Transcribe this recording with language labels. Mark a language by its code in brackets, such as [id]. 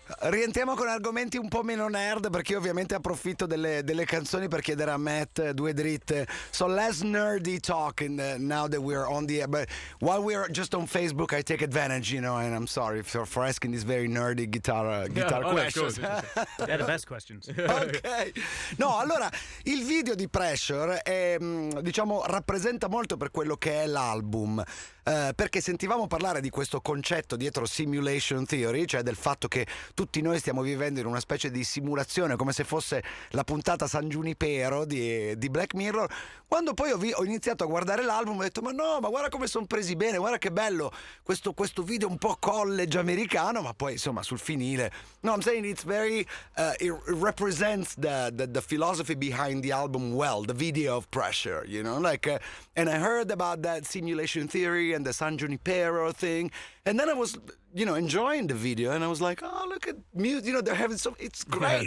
[it] Rientriamo con argomenti un po' meno nerd, perché io ovviamente approfitto delle canzoni per chiedere a Matt due dritte. [en] So less nerdy talk now that we're on the air, but while we're just on Facebook I take advantage, and I'm sorry for asking these very nerdy guitar questions. They're the best questions. Ok. [it] No, allora il video di Pressure è, diciamo, rappresenta molto per quello che è l'album. Perché sentivamo parlare di questo concetto dietro Simulation Theory, cioè del fatto che tutti noi stiamo vivendo in una specie di simulazione, come se fosse la puntata San Junipero di Black Mirror. Quando poi ho iniziato a guardare l'album ho detto ma guarda come sono presi bene, guarda che bello questo video un po' college americano, ma poi insomma sul finire. [en] No, I'm saying it's very it represents the philosophy behind the album well, the video of Pressure, and I heard about that Simulation Theory and the San Junipero thing, and then I was enjoying the video, and I was like, oh, look at music, they're having it's great.